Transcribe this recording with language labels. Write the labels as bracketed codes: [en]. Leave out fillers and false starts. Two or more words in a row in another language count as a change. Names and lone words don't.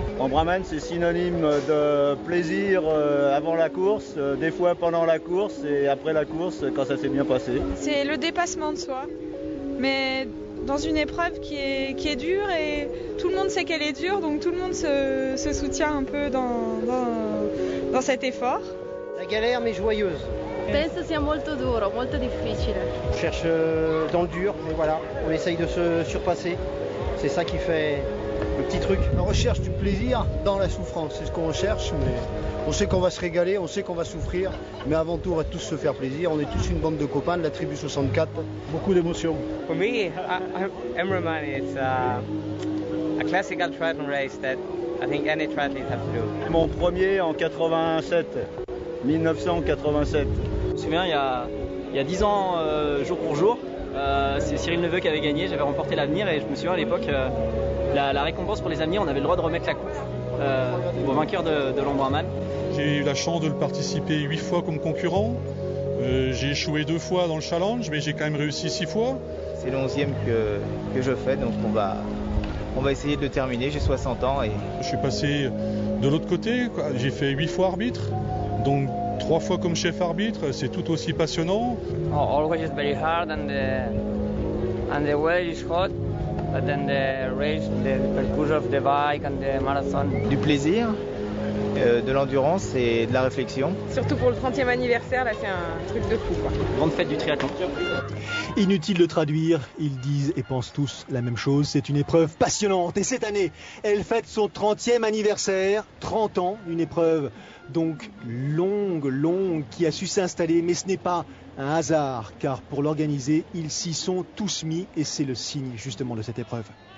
[fr] Embrunman, c'est synonyme de plaisir avant la course, des fois pendant la course et après la course quand ça s'est bien passé. C'est le dépassement de soi, mais dans une épreuve qui est dure et tout le monde sait qu'elle est dure, donc tout le monde se soutient un peu dans cet effort. La galère mais joyeuse. [it] Penso sia molto duro, molto difficile. [fr] On cherche dans le dur, mais voilà, on essaye de se surpasser. C'est ça qui fait le petit truc. On recherche du plaisir dans la souffrance, c'est ce qu'on recherche, mais on sait qu'on va se régaler, on sait qu'on va souffrir, mais avant tout on va tous se faire plaisir. On est tous une bande de copains de la tribu 64, beaucoup d'émotions. [en] For me, Embrunman is a classical triathlon race that I think any triathlete have to do. [fr] Mon premier en 87. 1987. Je me souviens, il y a 10 ans, jour pour jour, c'est Cyril Neveu qui avait gagné, j'avais remporté l'avenir et je me souviens à l'époque, la récompense pour les avenirs, on avait le droit de remettre la coupe au vainqueur de l'Embrunman. J'ai eu la chance de le participer 8 fois comme concurrent, j'ai échoué 2 fois dans le challenge, mais j'ai quand même réussi 6 fois. C'est le 11e que je fais, donc on va essayer de le terminer, j'ai 60 ans. Et... Je suis passé de l'autre côté, j'ai fait 8 fois arbitre. Donc 3 fois comme chef arbitre, c'est tout aussi passionnant. [en] Always very hard and the weather is hot, but then the race, the parcours of the bike and the marathon. [fr] Du plaisir, de l'endurance et de la réflexion. Surtout pour le 30e anniversaire, là c'est un truc de fou quoi. Grande fête du triathlon. Inutile de traduire, ils disent et pensent tous la même chose, c'est une épreuve passionnante et cette année, elle fête son 30e anniversaire, 30 ans, une épreuve donc longue, qui a su s'installer, mais ce n'est pas un hasard, car pour l'organiser, ils s'y sont tous mis et c'est le signe justement de cette épreuve.